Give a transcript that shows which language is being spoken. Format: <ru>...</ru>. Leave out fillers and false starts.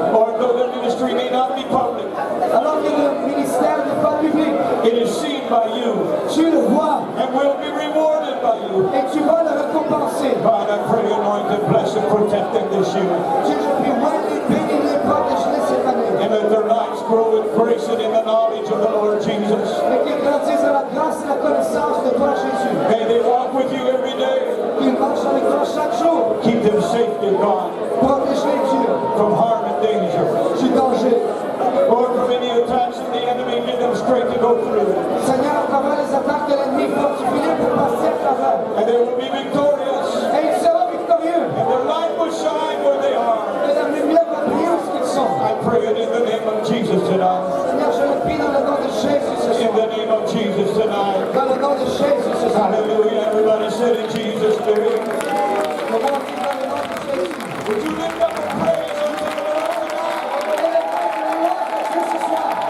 <en>Lord, though their ministry may not be public,</en> <fr>Alors que le ministère n'est pas public,</fr> <en>it is seen by you</en> <fr>tu le vois</fr> <en>and will be rewarded by you.</en> <fr>et tu vas le récompenser.</fr> <en>God, I pray anoint them, bless and protect them this year.</en> <fr>Dieu, je prie, bénis-les, bénis-les, protège-les cette année.</fr> <en>And let their lives grow in grace and in the knowledge of the Lord Jesus.</en> <fr>Et qu'ils grandissent dans la grâce et la connaissance de toi, Jésus.</fr> <en>May they walk with you every day.</en> <fr>Qu'ils marchent avec toi chaque jour.</fr> <en>Keep them safe, dear God,</en> <fr>Protège-les, Dieu,</fr> <en>from harm and danger.</en> <fr>du danger.</fr> <en>Lord, from any attacks of the enemy, give them strength to go through.</en> <fr>Seigneur, à travers les attaques de l'ennemi, fortifie-les pour passer à travers.</fr> <en>And they will be victorious.</en> <fr>Et ils seront victorieux.</fr> <en>And their light will shine where they are.</en> <fr>Et la lumière va briller où ils sont.</fr> <en>I pray it in the name of Jesus tonight.</en> <fr>Seigneur, je le prie dans le nom de Jésus ce</fr> <en>In</en> <fr>soir.</fr> <en>the name of Jesus tonight.</en> <fr>Dans le nom de Jésus ce soir.</fr> <en>Hallelujah. Everybody said in Jesus' name.</en> <fr>Nous allons dire dans le nom de Jésus.</fr> <en>Would you lift up a praise unto the Lord tonight?</en> <fr>Élevez le louange à Dieu ce soir.</fr>